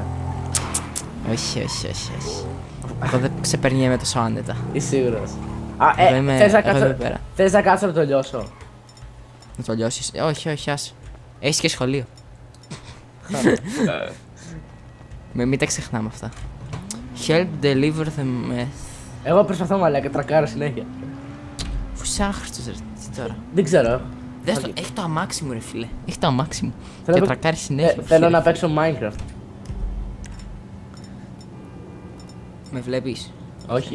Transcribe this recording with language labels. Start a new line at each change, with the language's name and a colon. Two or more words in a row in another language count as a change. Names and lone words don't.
Greek: Όχι. Εγώ δεν ξεπερνιέμαι τόσο άνετα. Είσαι σίγουρος? Εγώ είμαι Θες να εδώ κάτσω- πέρα. θες να κάτσω να το λιώσω? Να το λιώσεις. Όχι, άσε. Έχεις και σχολείο. Μην τα ξεχνάμε αυτά.
English: Help deliver the meth.
Greek: Εγώ προσπαθώ μαλάκα, τρακάρω συνέχεια. Φου είσαι άχρηστος ρε, τι τώρα. Δεν ξέρω. Δες το, έχει το αμάξι μου ρε φίλε. Έχει το αμάξι μου. Θέλω Και να- τρακάρει συνέχεια. Θέλω φίλε. να παίξω Minecraft. Με βλέπεις? Όχι.